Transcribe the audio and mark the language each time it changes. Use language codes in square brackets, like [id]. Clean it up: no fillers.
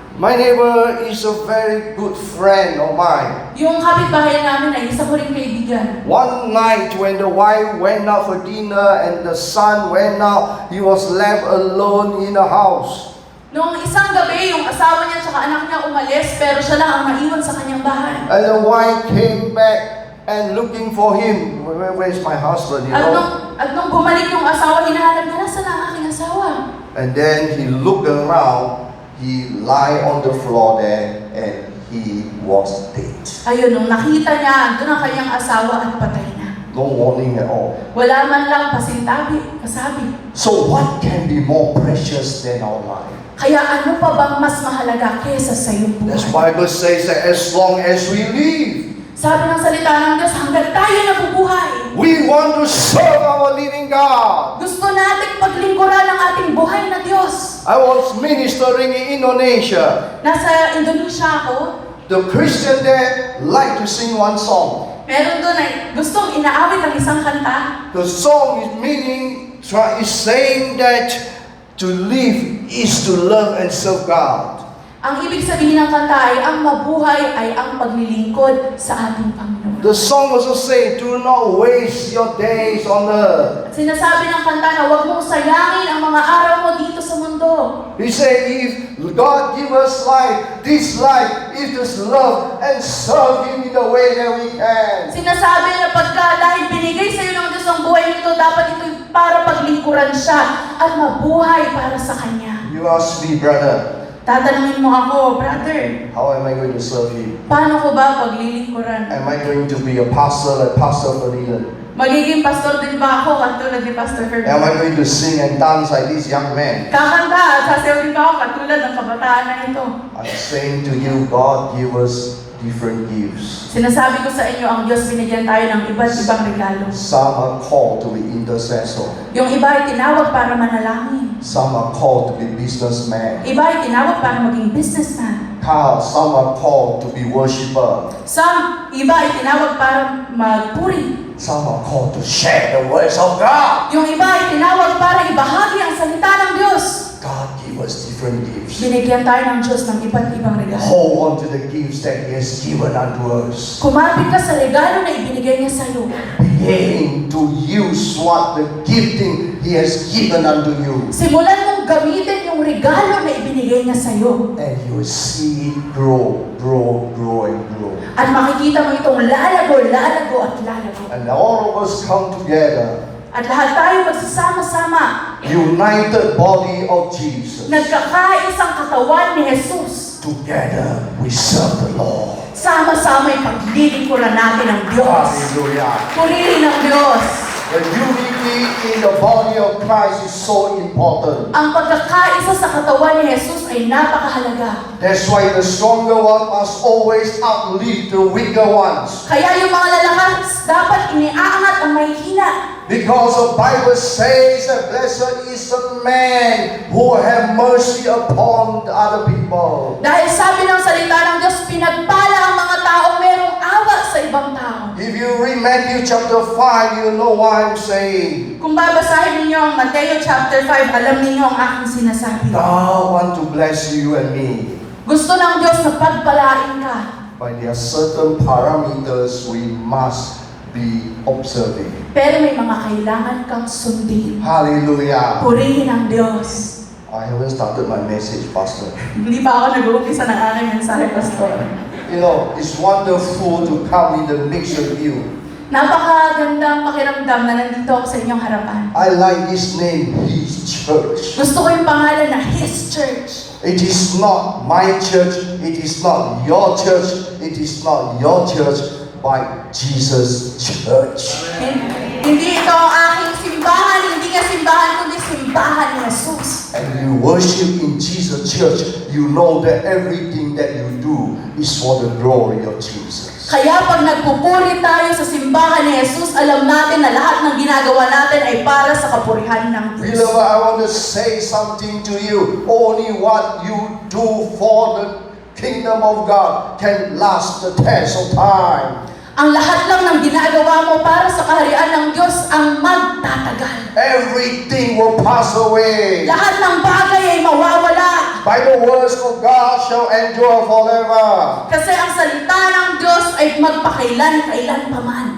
[en] My neighbor is a very good friend of mine. [tl] Yung kapitbahay namin ay isa ko rin kaibigan. [en] One night when the wife went out for dinner and the son went out, he was left alone in the house. [tl] Noong isang gabi, yung asawa niya at anak niya umalis, pero siya lang ang naiwan sa kanyang bahay. [en] And the wife came back and looking for him. Where's my husband, you know? [tl] At nung bumalik yung asawa, hinahanap niya, nasa na ang aking asawa? [en] And then he looked around, he lie on the floor there, and he was dead. [tl] Ayun, nung nakita niya, doon ang kanyang asawa at patay na. [en] No warning at all. [tl] Wala man lang kasabi. [en] So what can be more precious than our life? [tl] Kaya ano pa bang mas mahalaga kaysa sa iyong [en] This [tl] buhay? [en] Bible says that as long as we live, [tl] Sabi ng salita ng Diyos, hanggang tayo nabubuhay, [en] we want to serve our living God. [tl] gusto nating paglingkuran ang ating buhay na Diyos. [en] I was ministering in Indonesia. [tl] Nasa Indonesia ako, [en] The Christian there like to sing one song. [tl] meron doon ay gustong inaawit ang isang kanta. [en] The song is is saying that to live is to love and serve God. [tl] Ang ibig sabihin ng kanta ay ang mabuhay ay ang paglilingkod sa ating Panginoon. [en] The song also say, do not waste your days on earth. [tl] At sinasabi ng kanta na huwag mong sayangin ang mga araw mo dito sa mundo. [en] He say, if God give us life, this life is to love and serve Him in the way that we can. [tl] Sinasabi na pagka dahil binigay sa iyo ng Diyos ang buhay nito, dapat ito para paglingkuran siya at mabuhay para sa Kanya. [en] You ask me, brother, [tl] Tatanungin mo ako, brother, [en] how am I going to serve Him? [tl] paano ko ba paglilingkuran? [en] Am I going to be a pastor like Pastor Ferdinand? [tl] Magiging pastor din ba ako katulad ni Pastor [en] Am [tl] Ferdinand? [en] I going to sing and dance like this young man? [tl] Kakanta at sasayaw din ba ako katulad ng kabataan na ito? [en] I'm saying to you, God give us different gifts. [tl] Sinasabi ko sa inyo, ang Diyos binigyan tayo ng iba't ibang regalo. [en] Some are called to be intercessor. [tl] Yung iba ay tinawag para manalangin. [en] Some are called to be businessmen. [tl] Iba ay tinawag para maging businessman. [en] Some are called to be worshiper. [tl] Iba ay tinawag para magpuri. [en] Some are called to share the words of God. [tl] Yung iba ay tinawag para ibahagi ang salita ng Diyos. [en] God give us different gifts. [tl] Binigyan tayo ng Diyos ng iba't ibang regalo. [en] Hold on to the gifts that He has given unto us. [tl] Kumapit ka sa regalo na ibinigay niya sa iyo. [en] Begin to use what the gifting He has given unto you. [tl] Simulan mong gamitin yung regalo na ibinigay niya sa iyo. [en] And you will see it grow, grow, grow, and grow. [tl] At makikita mo itong lalago, lalago, at lalago. [en] And all of us come together, [tl] At lahat tayo magsasama-sama. [en] united body of Jesus. [tl] Nagkakaisang katawan ni Jesus. [en] Together we serve the Lord. [tl] Sama-sama ay paglilingkuran natin ang Diyos. [en] Hallelujah. [tl] Purihin ang Diyos. [en] The unity in the body of Christ is so important. [tl] Ang pagkakaisa sa katawan ni Jesus ay napakahalaga. [en] That's why the stronger one must always uplift the weaker ones. [tl] Kaya yung mga lalakas dapat iniaangat ang mahihina. [en] Because the Bible says that blessed is the man who have mercy upon the other people. [tl] Dahil sabi ng salita ng Diyos, pinagpala ang mga taong merong awa sa ibang tao. [en] If you read Matthew chapter 5, you know what I'm saying. [tl] Kung babasahin ninyo ang Mateo chapter 5, alam ninyo ang aking sinasabi. [en] God want to bless you and me. [tl] Gusto ng Diyos na pagpalain ka. [en] but there are certain parameters we must be observing. [tl] Pero may mga kailangan kang sundin. [en] Hallelujah. [tl] Purihin ang Diyos. [en] I haven't started my message, Pastor. [tl] Hindi pa ako nag-uumpisa ng aking mensahe, Pastor. [en] You know, it's wonderful to come in the midst of you. [tl] Napakagandang pakiramdam na nandito ako sa inyong harapan. [en] I like this name, His Church. [tl] Gusto ko yung pangalan na His Church. [en] It is not my church, it is not your church, it is not your church, but Jesus' church. [tl] Hindi ito ang aking simbahan, hindi nga simbahan, kundi simbahan ni Jesus. [en] And you worship in Jesus' church, you know that everything that you do is for the glory of Jesus. [tl] Kaya pag nagpupuri tayo sa simbahan ni Jesus, alam natin na lahat ng ginagawa natin ay para sa kapurihan ng Diyos. [en] Beloved, I want to say something to you. Only what you do for the kingdom of God can last the test of time. [tl] Ang lahat lang ng ginagawa mo para sa kaharian ng Diyos ang magtatagal. [en] Everything will pass away. [tl] Lahat ng bagay ay mawawala. [en] By the words of God shall endure forever. [tl] Kasi ang salita ng Diyos ay magpakailan-kailan pa man.